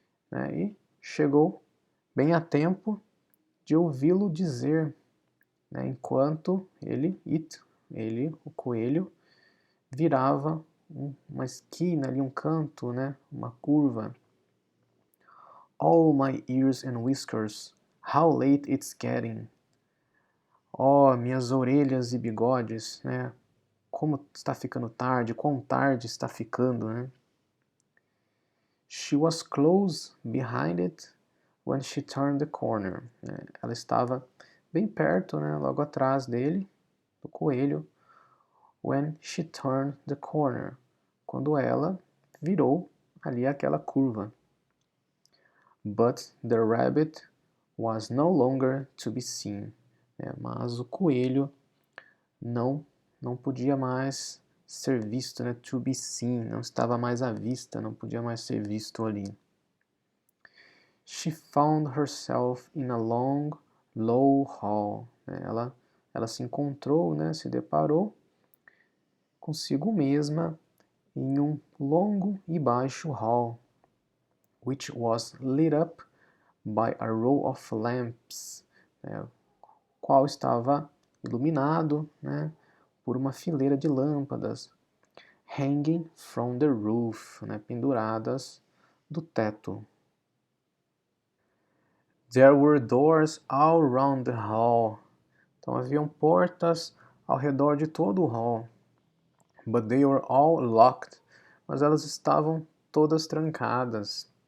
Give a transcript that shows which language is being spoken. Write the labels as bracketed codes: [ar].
[pt] Né? E chegou bem a tempo de ouvi-lo dizer, né? Enquanto ele, o coelho, virava uma esquina ali, um canto, né? Uma curva. [en] Oh, my ears and whiskers, how late it's getting. [pt] Oh, minhas orelhas e bigodes, né? Como está ficando tarde, quão tarde está ficando, né? [en] She was close behind it when she turned the corner. [pt] Ela estava bem perto, né? Logo atrás dele, do coelho. [en] When she turned the corner. [pt] Quando ela virou ali aquela curva. [en] But the rabbit was no longer to be seen. [pt] Mas o coelho não podia mais ser visto, né? [en] To be seen, [pt] não estava mais à vista, não podia mais ser visto ali. [en] She found herself in a long, low hall. [pt] Ela se encontrou, né? Se deparou consigo mesma em um longo e baixo hall, [en] which was lit up by a row of lamps, [pt] qual estava iluminado, né, por uma fileira de lâmpadas, [en] hanging from the roof, [pt] né, penduradas do teto. [en] There were doors all round the hall. [pt] Então haviam portas ao redor de todo o hall. [en] But they were all locked. [pt] Mas elas estavam todas trancadas.